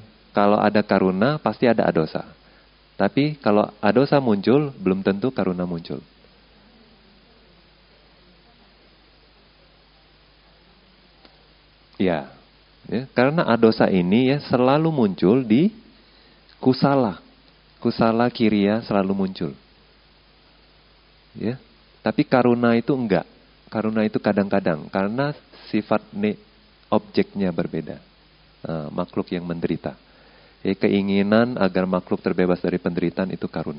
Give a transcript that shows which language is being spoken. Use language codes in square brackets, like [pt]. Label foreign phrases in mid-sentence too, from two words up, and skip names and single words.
[id] Kalau ada karuna pasti ada adosa. Tapi kalau adosa muncul, belum tentu karuna muncul. Ya. Karena adosa ini ya selalu muncul di kusala. [pi] Kusala kiriya [id] selalu muncul. Ya. Tapi karuna itu enggak. Karuna itu kadang-kadang karena sifat objeknya berbeda. Makhluk yang menderita. Keinginan agar makhluk terbebas dari penderitaan itu karuna.